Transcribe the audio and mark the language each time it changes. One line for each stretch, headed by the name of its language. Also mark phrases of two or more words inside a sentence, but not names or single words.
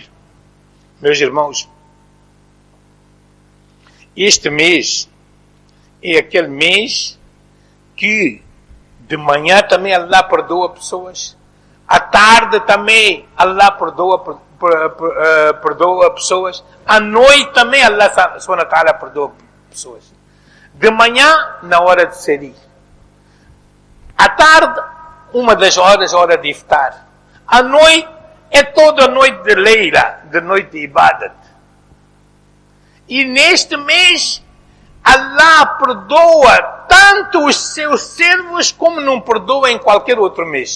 Portuguese: Meus irmãos, este mês é aquele mês que de manhã também Allah perdoa pessoas, à tarde também Allah perdoa pessoas, à noite também
Arabic: الله سبحانه وتعالى
Portuguese: perdoa pessoas. De manhã, na hora de serir. À tarde, uma das horas, hora de iftar. À noite, é toda a noite de Leila, de noite de Ibadat. E neste mês, Allah perdoa tanto os seus servos como não perdoa em qualquer outro mês.